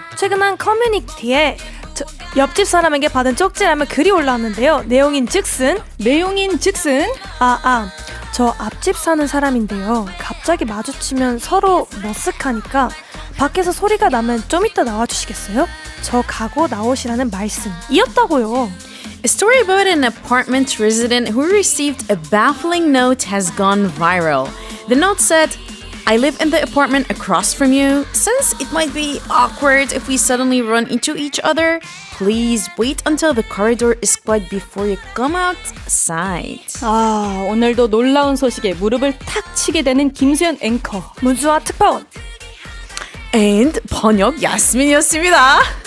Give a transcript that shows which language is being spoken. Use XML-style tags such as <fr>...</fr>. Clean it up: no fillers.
<ko>최근 한 커뮤니티에 옆집 사람에게 받은 쪽지라며 글이 올라왔는데요. 내용인 즉슨 저 앞집 사는 사람인데요. 갑자기 마주치면 서로 머쓱하니까 밖에서 소리가 나면 좀 이따 나와주시겠어요? 저 가고 나오시라는 말씀이었다고요.</ko> <en>A story about an apartment resident who received a baffling note has gone viral. The note said, I live in the apartment across from you. Since it might be awkward if we suddenly run into each other, please wait until the corridor is quiet before you come outside.</en> <ko>오늘도 놀라운 소식에 무릎을 탁 치게 되는 김수연 앵커. 문수아 특파원. And 번역 야스민이었습니다.</ko>